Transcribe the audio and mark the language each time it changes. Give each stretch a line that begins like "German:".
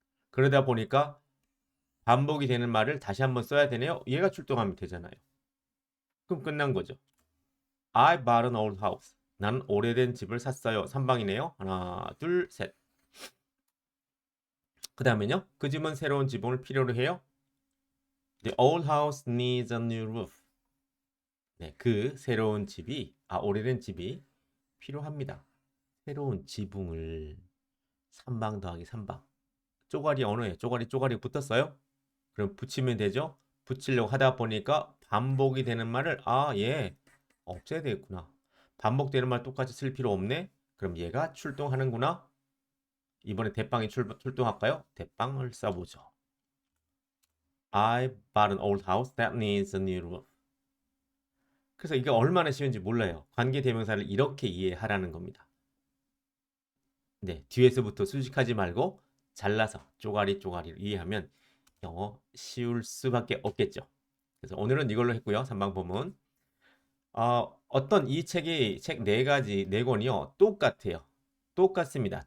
Korean: 그러다 보니까 반복이 되는 말을 다시 한번 써야 되네요. 얘가 출동하면 되잖아요. 그럼 끝난 거죠.
English: I bought an old house.
Korean: 나는 오래된 집을 샀어요. 3방이네요. 하나, 둘, 셋. 그 다음에요. 그 집은 새로운 지붕을 필요로 해요.
English: The old house needs a new roof.
Korean: 네, 그 새로운 집이, 오래된 집이 필요합니다. 새로운 지붕을 3방 더하기 3방. 쪼가리 언어에 쪼가리 붙었어요? 그럼 붙이면 되죠? 붙이려고 하다 보니까 반복이 되는 말을 예, 없애야 되겠구나. 반복되는 말 똑같이 쓸 필요 없네? 그럼 얘가 출동하는구나. 이번에 대빵이 출동할까요? 대빵을 써보죠.
English: I bought an old house that needs a new roof.
Korean: 그래서 이게 얼마나 쉬운지 몰라요. 관계대명사를 이렇게 이해하라는 겁니다. 네, 뒤에서부터 수식하지 말고 잘라서 쪼가리를 이해하면 영어 쉬울 수밖에 없겠죠. 그래서 오늘은 이걸로 했고요. 3방 부문. 어떤 이 책이 책 네 가지, 네 권이요. 똑같아요. 똑같습니다.